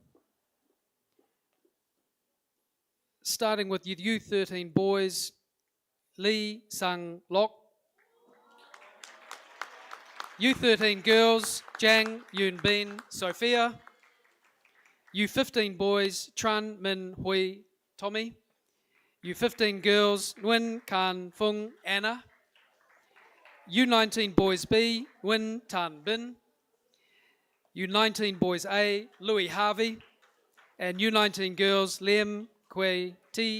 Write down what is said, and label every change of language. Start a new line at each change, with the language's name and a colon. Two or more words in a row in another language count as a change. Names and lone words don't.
English: Starting with your U13 boys, Lee Sung Lok. U13 girls, Jang Yoon Bin Sophia. U15 boys, Tran Min Hui Tommy. U15 girls, Nguyen Kan Fung Anna. U19 boys B, Nguyen Tan Bin. U19 boys A, Louis Harvey. And U19 girls, Liem Kwe T.